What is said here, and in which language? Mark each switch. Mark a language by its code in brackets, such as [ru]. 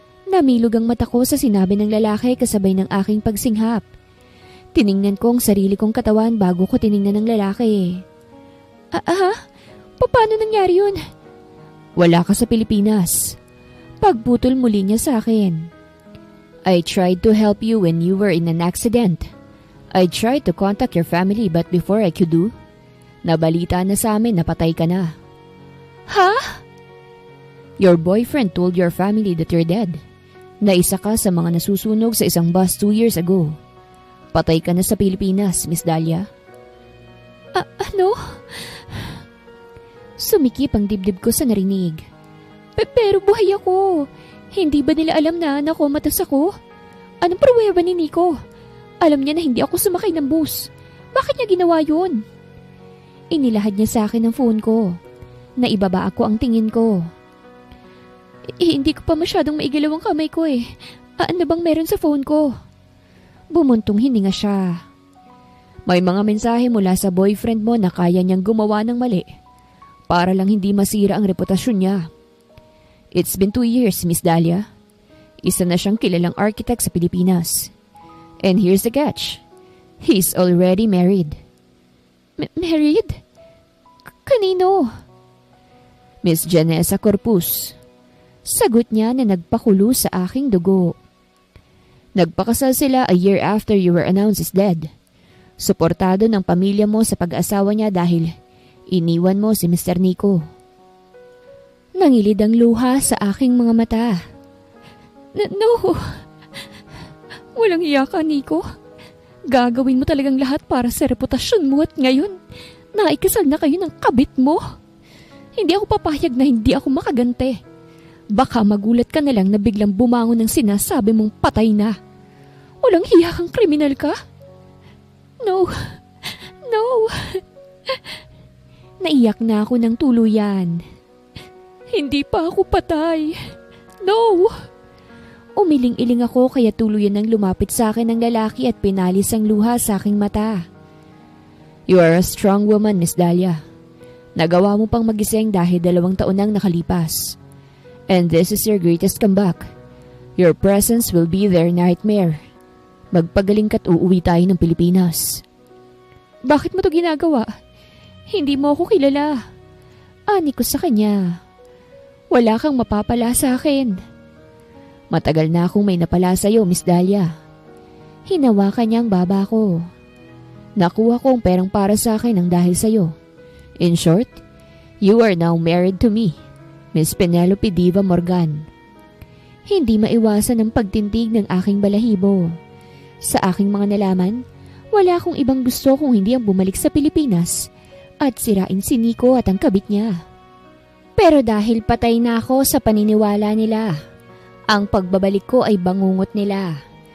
[tl] Namilog ang mata ko sa sinabi ng lalaki kasabay ng aking pagsinghap. Tiningnan ko ang sarili kong katawan bago ko tiningnan ng lalaki. Paano nangyari yun? Wala ka sa Pilipinas. Pagputol muli niya sa akin. [en] I tried to help you when you were in an accident. I tried to contact your family but before I could do, [tl] nabalita na sa amin na patay ka na. Ha? [en] Your boyfriend told your family that you're dead. [tl] Na isa ka sa mga nasusunog sa isang bus [en] 2 years ago. [tl] Patay ka na sa Pilipinas, Miss Dahlia. Ano? Sumikip ang dibdib ko sa narinig. Pero buhay ako. Hindi ba nila alam na nakomatas ako? Anong pruweba ni Nico? Alam niya na hindi ako sumakay ng bus. Bakit niya ginawa yun? Inilahad niya sa akin ang phone ko. Naibaba ako ang tingin ko. Hindi ko pa masyadong maigalaw ang kamay ko eh. Ano bang meron sa phone ko? Bumuntong hininga siya. May mga mensahe mula sa boyfriend mo na kaya niyang gumawa ng mali para lang hindi masira ang reputasyon niya. [en] It's been 2 years, Miss Dahlia. [tl] Isa na siyang kilalang architect sa Pilipinas. [en] And here's the catch. He's already married. [tl] Married? Kanino? Miss Janessa Corpus. Sagot niya na nagpakulo sa aking dugo. Nagpakasal sila [en] a year after you were announced as dead. [tl] Suportado ng pamilya mo sa pag-asawa niya dahil iniwan mo si Mr. Nico. Nangilid ang luha sa aking mga mata. [en] No! [tl] Walang hiya ka, Nico. Gagawin mo talagang lahat para sa reputasyon mo at ngayon, naikasal na kayo ng kabit mo. Hindi ako papayag na hindi ako makagante. Baka magulat ka na lang na biglang bumangon ng sinasabi mong patay na. Walang hiya kang kriminal ka? [en] No! [tl] Naiyak na ako ng tuluyan. Hindi pa ako patay. [en] No! [tl] Umiling-iling ako kaya tuluyan nang lumapit sa akin ng lalaki at pinalis ang luha sa aking mata. [en] You are a strong woman, Miss Dahlia. [tl] Nagawa mo pang magising dahil 2 taon nang nakalipas. [en] And this is your greatest comeback. Your presence will be their nightmare. [tl] Magpagaling ka't uuwi tayo ng Pilipinas. Bakit mo to ginagawa? Hindi mo ako kilala. Ani ko sa kanya. Wala kang mapapala sa akin. Matagal na akong may napala sa'yo, Miss Dahlia. Hinawakan niya ang baba ko. Nakuha ko ang perang para sa akin ang dahil sa'yo. [en] In short, you are now married to me, Miss Penelope Diva Morgan. [tl] Hindi maiwasan ang pagtindig ng aking balahibo. Sa aking mga nalaman, wala akong ibang gusto kung hindi ang bumalik sa Pilipinas at sirain si Nico at ang kabit niya. Pero dahil patay na ako sa paniniwala nila, ang pagbabalik ko ay bangungot nila.